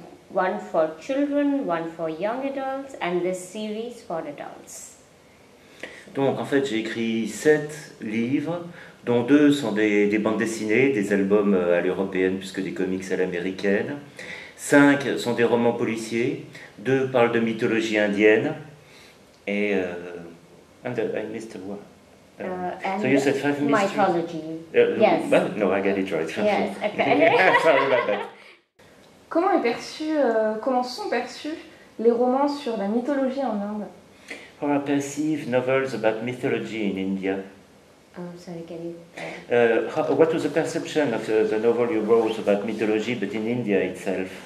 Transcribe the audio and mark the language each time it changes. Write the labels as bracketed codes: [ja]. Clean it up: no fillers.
[en] One for children, one for young adults, and this series for adults. [fr] Donc en fait j'ai écrit 7 livres, dont 2 sont des bandes dessinées, des albums à l'européenne puisque des comics à l'américaine. 5 sont des romans policiers, 2 parlent de mythologie indienne, et [en] and I missed one. And so you said 5 mysteries? Mythology. Yes. Well, no, I got it right. Yes, okay. Sorry about that. [fr] Comment sont perçus les romans sur la mythologie en Inde? [en] How are perceived novels about mythology in India? Sorry, can you? What was the perception of the novel you wrote about mythology, but in India itself?